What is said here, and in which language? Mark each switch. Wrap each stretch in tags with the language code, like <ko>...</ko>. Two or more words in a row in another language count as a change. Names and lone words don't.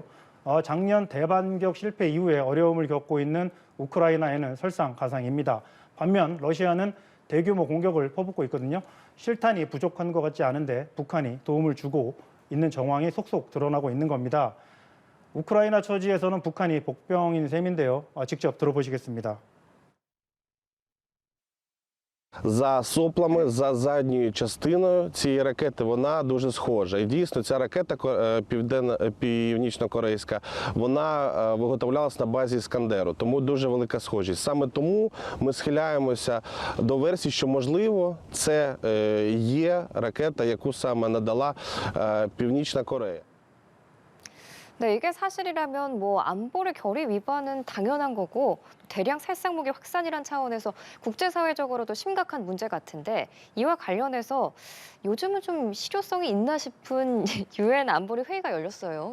<ko>작년 대반격 실패 이후에 어려움을 겪고 있는 우크라이나에는 설상가상입니다. 반면 러시아는 대규모 공격을 퍼붓고 있거든요. 실탄이 부족한 것 같지 않은데 북한이 도움을 주고 있는 정황이 속속 드러나고 있는 겁니다. 우크라이나 처지에서는 북한이 복병인 셈인데요. 직접 들어보시겠습니다.</ko> <uk>За соплами, за задньою частиною цієї ракети вона дуже схожа. І дійсно ця ракета північно-корейська, вона виготовлялась на базі Іскандеру, тому дуже велика схожість. Саме тому ми схиляємося до версії, що можливо це є ракета, яку саме надала Північна Корея.</uk> <ko>네, 이게 사실이라면 뭐 안보리 결의 위반은 당연한 거고 대량 살상 무기 확산이란 차원에서 국제사회적으로도 심각한 문제 같은데 이와 관련해서 요즘은 좀 실효성이 있나 싶은 유엔 안보리 회의가 열렸어요.</ko>